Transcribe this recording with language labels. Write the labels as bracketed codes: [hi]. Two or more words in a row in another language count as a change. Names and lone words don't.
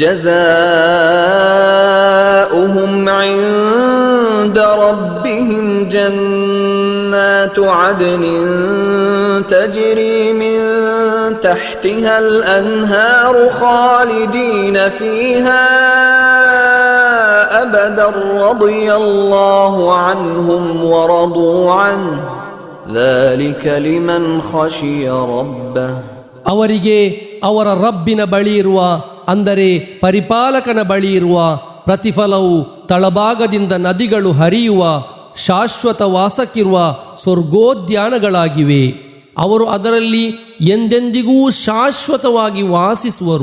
[ar] جزاؤهم عند ربهم جنات عدن تجري من تحتها الأنهار خالدين فيها أبدا رضي الله عنهم ورضوا عنه ذلك لمن خشي ربه. [kn] ಅವರಿಗೆ ಅವರ ರಬ್ಬಿನ ಬಳಿ ಇರುವ, ಅಂದರೆ ಪರಿಪಾಲಕನ ಬಳಿ ಇರುವ ಪ್ರತಿಫಲವು ತಳಭಾಗದಿಂದ ನದಿಗಳು ಹರಿಯುವ ಶಾಶ್ವತ ವಾಸಕ್ಕಿರುವ ಸ್ವರ್ಗೋದ್ಯಾನಗಳಾಗಿವೆ. ಅವರು ಅದರಲ್ಲಿ ಎಂದೆಂದಿಗೂ ಶಾಶ್ವತವಾಗಿ ವಾಸಿಸುವರು.